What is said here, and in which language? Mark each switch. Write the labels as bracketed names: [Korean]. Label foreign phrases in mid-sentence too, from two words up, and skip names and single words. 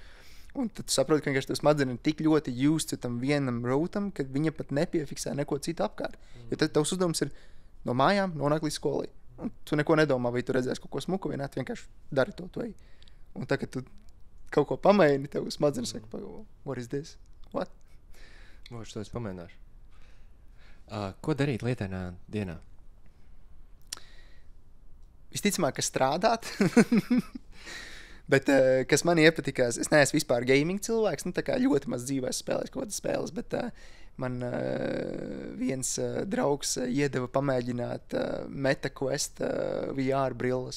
[Latvian] Un tad tu saproti, ka vienkārši tev smadzenes ir tik ļoti used tam vienam rautam, ka viņa pat nepiefiksē neko citu apkārt. Jo tad tavs uzdevums ir no mājām nonākt līdz skolai. Un tu neko nedomā, vai tu redzēsi kaut ko smuku, vai ne, tu vienkārši dari to, tu ej. Un tā, kad tu kaut ko pamaini, tev smadzenes saka, [English] what is this? What? [Latvian] Moši, to es pamēģināšu. Ko darīt lietainā dienā? Visticamāk, ka strādāt. Bet, kas man iepatikās, es neesmu vispār gaming cilvēks, tā kā ļoti maz dzīvē spēlēs kaut kādas spēles, bet man viens draugs iedeva pamēģināt MetaQuest VR brilles.